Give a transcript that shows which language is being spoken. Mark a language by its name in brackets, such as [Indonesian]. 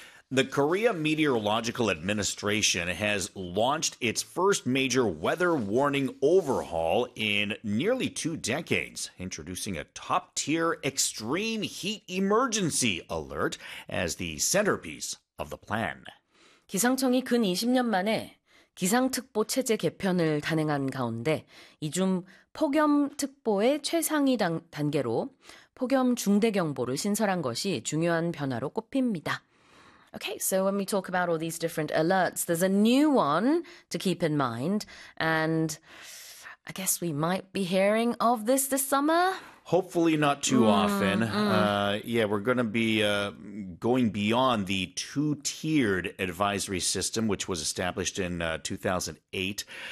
[English] The Korea Meteorological Administration has launched its first major weather warning overhaul in nearly two decades, introducing a top-tier extreme heat emergency alert as the centerpiece of the plan. [Korean] 기상청이 근 20년 만에 기상특보 체제 개편을 단행한 가운데 이 중 폭염특보의 최상위 단계로 폭염 중대경보를 신설한 것이 중요한 변화로 꼽힙니다. [English] Okay, so when we talk about all these different alerts, there's a new one to keep in mind, and I guess we might be hearing of this summer. Hopefully not too often. Yeah, we're going to be going beyond the two-tiered advisory system, which was established in 2008.